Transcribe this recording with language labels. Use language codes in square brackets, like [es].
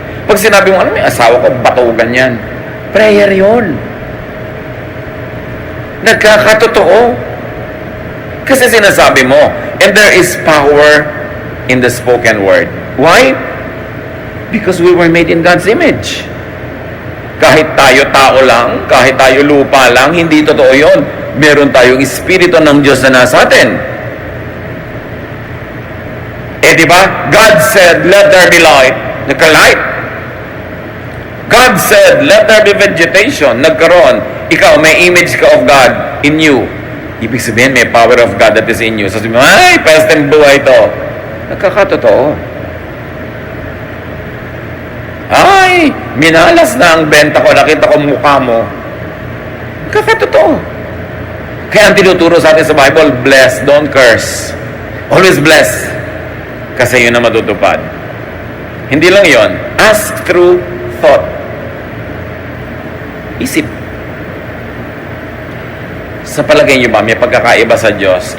[tl] Pag sinabi mo, may asawa ko, batugan yan. Prayer yun. Nagkakatotoo. Kasi sinasabi mo, [en] and there is power in the spoken word. Why? Because we were made in God's image. [tl] Kahit tayo tao lang, kahit tayo lupa lang, hindi totoo yun. Meron tayong Espiritu ng Diyos na nasa atin. Diba? [en] God said, let there be light. [tl] Nagka-light. [en] God said, let there be vegetation. [tl] Nagkaroon. [en] Ikaw, may image ka of God in you. [tl] Ibig sabihin, may [en] power of God that is in you. [tl] So sabi mo, ay, pesteng buhay to. Nagkakatotoo. Ay, minalas na ang benta ko, nakita ko mukha mo. Kakatotoo. Kaya ang tinuturo sa atin sa Bible, [en] bless, don't curse. Always bless. [tl] Kasi yun na matutupad. Hindi lang yon, [en] ask through thought. [tl] Isip. Sa palagay niyo ba, may pagkakaiba sa Diyos?